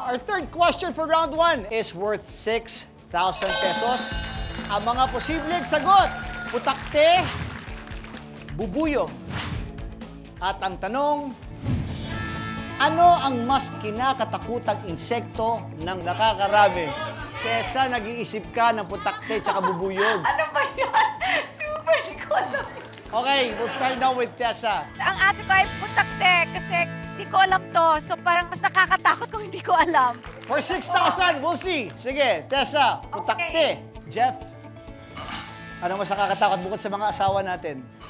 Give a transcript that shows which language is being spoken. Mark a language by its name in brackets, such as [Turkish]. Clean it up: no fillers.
[English] Our third question for round 1 is worth 6,000 pesos. [Filipino] Ang mga posibleng sagot, putakte, bubuyog. At ang tanong, ano ang mas kinakatakutang insekto ng nakakarami? Tessa, nag-iisip ka ng putakte tsaka bubuyog. Ano ba yan? Super, hindi ko alam. [English] Okay, we'll start now with Tessa. [Filipino] Ang answer ko ay putakte kasi hindi ko alam to. So parang mas nakakatakot kung hindi ko alam. [English] For 6,000, we'll see. Sige, Tessa, putakte. [Filipino] Jeff, ano mas nakakatakot bukod sa mga asawa natin?